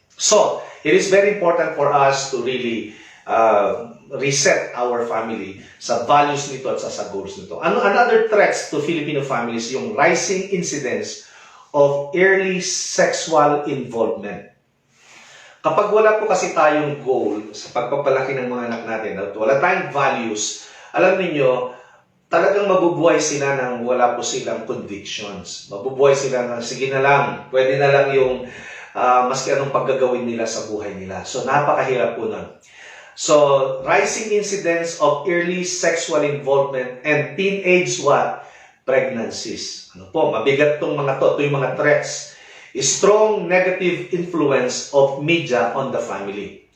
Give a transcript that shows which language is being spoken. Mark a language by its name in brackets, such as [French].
[English] So, it is very important for us to really reset our family [Filipino] sa values nito at sa goals nito. [English] Another threats to Filipino families, yung rising incidence of early sexual involvement. [Filipino] Kapag wala po kasi tayong goal sa pagpapalaki ng mga anak natin, at wala tayong values, alam niyo talagang mabubuhay sila nang wala po silang convictions. Mabubuhay sila na, sige na lang, pwede na lang yung maski anong paggagawin nila sa buhay nila. So, napakahirap po nun. [English] So, rising incidence of early sexual involvement and teenage pregnancies. [Filipino] Mabigat tong mga to. Ito yung mga threats. [English] Strong negative influence of media on the family.